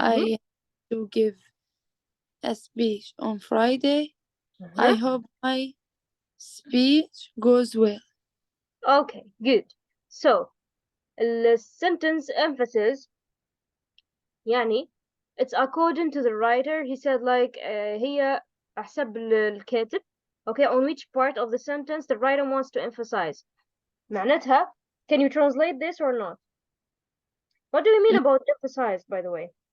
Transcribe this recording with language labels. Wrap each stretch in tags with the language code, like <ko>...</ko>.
<en>I have to give a speech on Friday. Mm-hmm. I hope my speech goes well. Okay, good. So, the sentence emphasis,</en> <ar>يعني,</ar> <en>it's according to the writer. He said</en> <ar>هي حسب الكاتب.</ar> <en>Okay, on which part of the sentence the writer wants to emphasize.</en> <ar>معناتها,</ar> <en>can you translate this or not? What do you mean about emphasize, by the way?</en>